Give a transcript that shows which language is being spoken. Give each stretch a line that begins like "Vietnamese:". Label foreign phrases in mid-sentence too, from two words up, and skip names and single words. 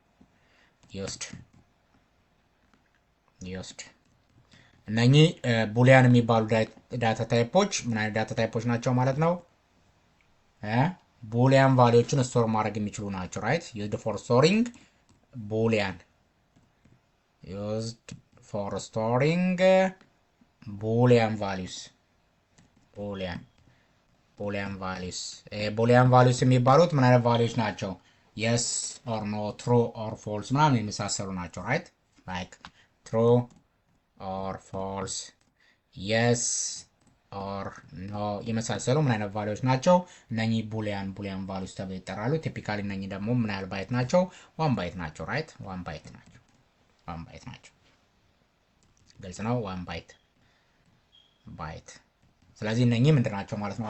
Amharic: ይወስድ እነኚህ ቡሊያን የሚባሉ
English: data types
Amharic: ምን አይነት
English: data types
Amharic: ናቸው ማለት ነው?
English: boolean values
Amharic: ስቶር ማድረግ የሚችሉ ናቸው።
English: right used for storing boolean used for storing boolean values boolean values
Amharic: የሚባሉት ምን አይነት ቫልዩስ ናቸው?
English: yes or no, true or false
Amharic: ምናምን የሚሳሰሉ ናቸው።
English: right like true or false, yes or no
Amharic: የመሳሰሉ ምን አይነት ቫልዩስ ናቸው? እነኚህ
English: boolean values
Amharic: ተብለው ይጠራሉ። ቲፒካሊ እነኚህ ደግሞ ምን ያህል ባይት ናቸው? 1 ባይት ናቸው። right 1 ባይት ናቸው። 1 ባይት ናቸው። ግልጽ ነው። 1 ባይት። ስለዚህ እነኚህ ምንድን ናቸው ማለት ነው?